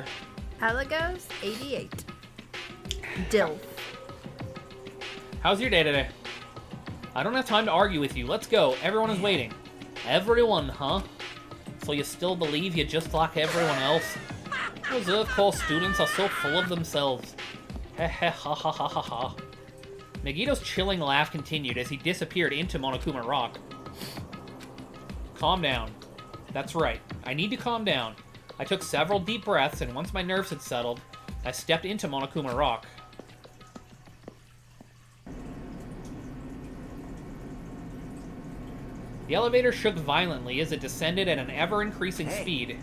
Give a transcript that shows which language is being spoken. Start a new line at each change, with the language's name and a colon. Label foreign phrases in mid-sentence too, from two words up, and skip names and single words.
English: Elegos 88. Dilf. How's your day today? I don't have time to argue with you. Let's go. Everyone is waiting. Everyone, huh? so you still believe you're just like everyone else? Reserve Corps students are so full of themselves. Heh heh ha ha ha ha ha. Megito's chilling laugh continued as he disappeared into Monokuma Rock. Calm down. That's right. I need to calm down. I took several deep breaths, and once my nerves had settled, I stepped into Monokuma Rock. The elevator shook violently as it descended at an ever-increasing speed.